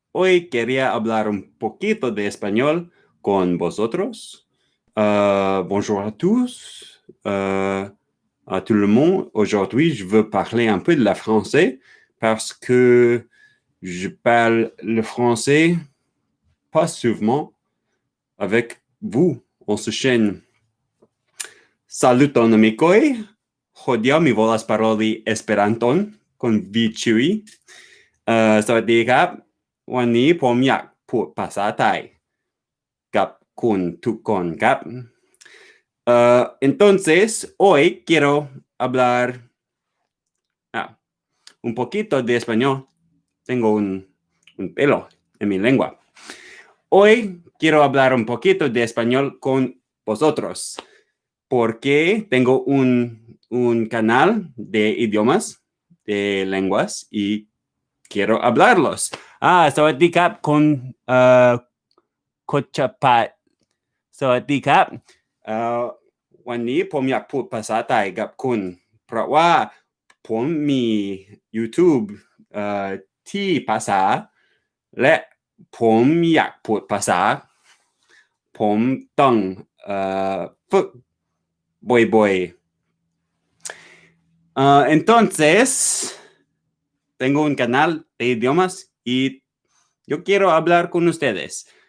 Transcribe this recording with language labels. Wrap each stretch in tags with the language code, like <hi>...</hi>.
<es>Hoy quería hablar un poquito de español con vosotros.</es> <fr>Bonjour à tous, à tout le monde. Aujourd'hui, je veux parler un peu de la français parce que je parle le français pas souvent avec vous. On se chaîne.</fr> <eo>Saluton amikoj. Hodiaŭ mi volas paroli Esperanton kun vi ĉiuj.</eo> <th>สวัสดีครับวันนี้ผมอยากพูดภาษาไทยกับคุณทุกคนครับ</th> <es>entonces hoy quiero hablar un poquito de español. Tengo un pelo en mi lengua. Hoy quiero hablar un poquito de español con vosotros porque tengo un canal de idiomas, de lenguas y quiero hablarlos.</es> <th>สวัสดีครับคุณโคชพัฒน์สวัสดีครับ วันนี้ผมอยากพูดภาษาไทยกับคุณเพราะว่าผมมี YouTube ที่ภาษาและผมอยากพูดภาษาผมต้องฝึกบ่อยๆ</th> <es>entonces tengo un canal de idiomas y yo quiero hablar con ustedes.</es>